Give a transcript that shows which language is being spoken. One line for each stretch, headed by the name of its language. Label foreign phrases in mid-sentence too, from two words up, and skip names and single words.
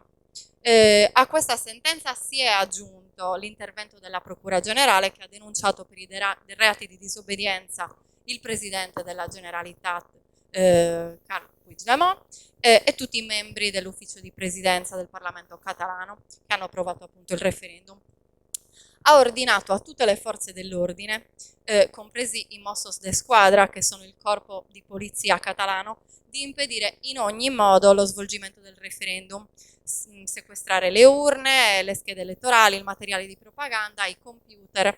Italian: A questa sentenza si è aggiunto l'intervento della Procura Generale, che ha denunciato per i reati di disobbedienza il Presidente della Generalitat Carles Puigdemont, e tutti i membri dell'ufficio di presidenza del Parlamento catalano che hanno approvato appunto il referendum. Ha ordinato a tutte le forze dell'ordine, compresi i Mossos d'Esquadra, che sono il corpo di polizia catalano, di impedire in ogni modo lo svolgimento del referendum, sequestrare le urne, le schede elettorali, il materiale di propaganda, i computer.